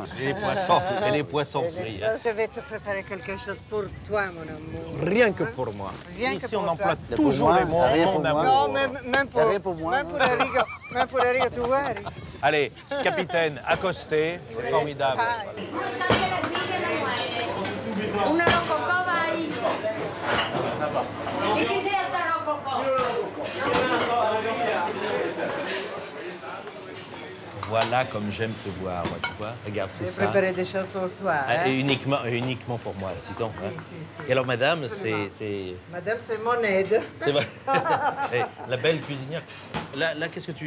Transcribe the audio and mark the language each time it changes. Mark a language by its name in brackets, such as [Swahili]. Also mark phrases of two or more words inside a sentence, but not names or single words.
[French] Et les poissons frits. hein. Je vais te préparer quelque chose pour toi, mon amour. Rien que pour moi. Rien que Ici, pour on toi. emploie Et toujours pour moi, les mots rien mon pour moi. amour. Non, même pour, Rien pour moi. même pour Enrico. Même pour Enrico, tu vois, Enrico. Allez, capitaine, accosté, c'est formidable. [Italian] Una rococò vai! Di chi sia sta rococò? [French] Voilà comme j'aime te voir, moi, tu vois. Regarde, c'est J'ai ça. préparé des choses pour toi. Ah, et Hein? uniquement pour moi, dis donc. hein. Si. Et alors, madame, Absolument. c'est Madame, c'est mon aide. c'est vrai. Eh, la belle cuisinière. Là qu'est-ce que tu